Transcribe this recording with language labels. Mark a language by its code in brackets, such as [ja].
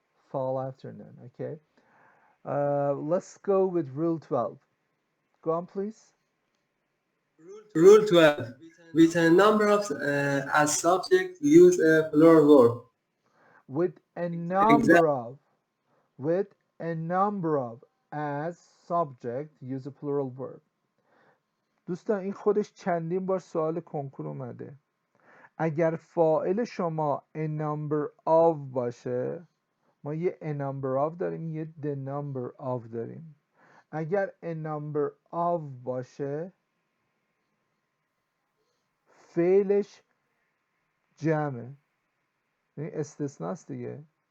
[en] Fall afternoon, okay? Let's go with rule 12. Go on, please. Rule 12. With a number of as subject, use a plural verb. With a number of. With a number of as subject, use a plural verb. [fa] دوستان این خودش چندین بار سوال کنکور اومده. اگر فاعل شما a number of باشه، ما یه a number of داریم، یه the number of داریم. اگر a number of باشه فعلش جمعه، یعنی استثناست دیگه.